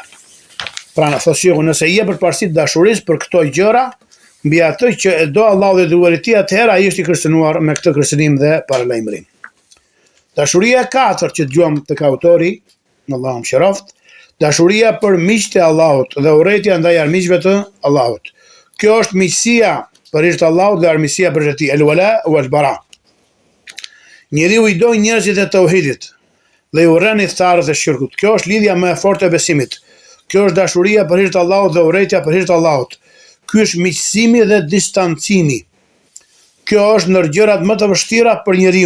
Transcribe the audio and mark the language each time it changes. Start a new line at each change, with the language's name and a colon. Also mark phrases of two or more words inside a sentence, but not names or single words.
Albanian: Pra në thotë Sheikhu, nëse i jep përparësi dashurisë për këto gjëra mbi atë që e do Allahu dhe dërguari i tij, atëherë ai është i kërcënuar me këtë kërcënim dhe paralajmërim. Dashuria e katërt që dëgjojmë tek autori, Allahu mëshiroft, dashuria për miqtë e Allahut dhe urrejtja ndaj armiqve të Allahut. Kjo është miqësia për hir të Allahut dhe armiqësia për hir të tij,
Arabic: الولاء والبراء.
Albanian: Njeriu i do njerëzit e tauhidit dhe i urren thtarët e shirkut. Kjo është lidhja më e fortë e besimit. Kjo është dashuria për hir të Allahut dhe urrejtja për hir të Allahut. Ky është miqësimi dhe distancimi. Kjo është ndër gjërat më të vështira për njeriu.